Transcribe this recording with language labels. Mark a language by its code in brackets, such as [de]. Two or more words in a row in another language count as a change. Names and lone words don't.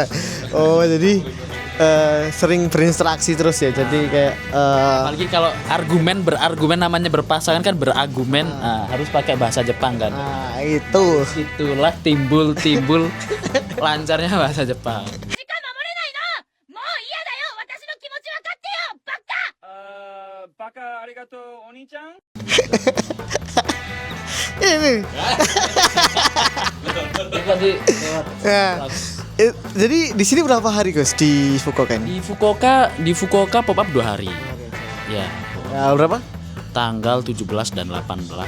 [id] Oh, jadi sering berinteraksi terus ya. Jadi kayak Apalagi kalau berargumen namanya berpasangan kan berargumen, harus pakai bahasa Jepang kan. itu. Itulah timbul lancarnya bahasa Jepang. [ja] バカありがとうお兄ちゃん [id] Ini. Tadi Ya. Jadi di sini berapa hari Gus di Fukuoka ini? di Fukuoka [en] pop up [id] 2 hari. Ya, Ya, berapa? tanggal 17 dan 18.